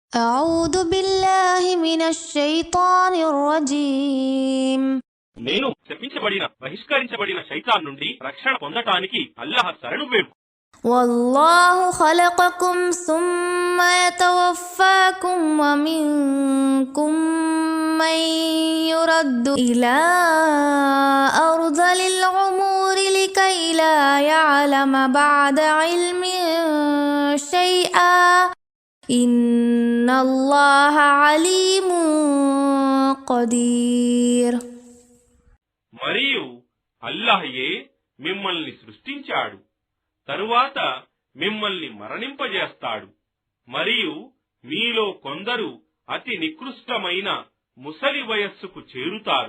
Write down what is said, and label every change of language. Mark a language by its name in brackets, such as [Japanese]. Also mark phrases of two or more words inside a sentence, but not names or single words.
[Arabic] أعوذ بالله من الشيطان الرجيم [Telugu] నేను శపించబడిన బహిష్కరించబడిన శైతాన్ నుండి రక్షణ పొందటానికి అల్లాహ్ శరణు వేడు. [Arabic] والله خلقكم ثم يتوفاكم ومنكم من يرد إلى أرذل العمر لكي لا يعلم بعد علم شيئا إن الله عليم قدير. [Telugu] మరియు అల్లాహయే మిమ్మల్ని సృష్టించాడు, తరువాత మిమ్మల్ని మరణింపజేస్తాడు. మరియు మీలో కొందరు అతి నికృష్టమైన ముసలి వయస్సుకు చేరుతారు.